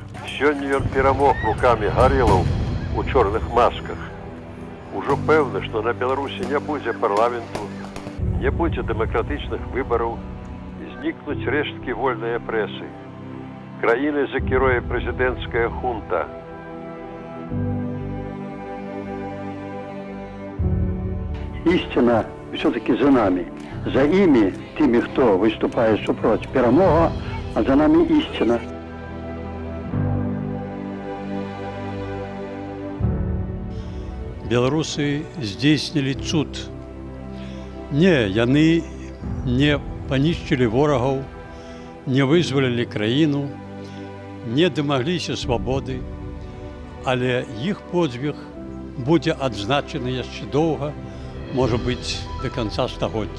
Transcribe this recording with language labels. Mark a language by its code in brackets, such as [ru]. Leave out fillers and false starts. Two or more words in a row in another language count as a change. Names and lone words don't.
[be] Сёння ён перамог рукамі гарэлаў у чорных масках. Ужо пэўна, што на Беларусі не будзе парламенту, не будзе дэмакратычных выбараў, знікнуць рэшткі вольнай прэсы. Краінай закіруе прэзідэнцкая хунта. [ru] Истина все-таки за нами. За ими, теми, кто выступает супротив, перемога, а за нами истина. [be] Беларусы здзейснілі цуд. Не, яны не панішчылі ворагаў, не вызвалілі краіну, не дамагліся свабоды, але іх подзвіг будзе адзначаны яшчэ доўга, можа быць, да канца стагоддзя.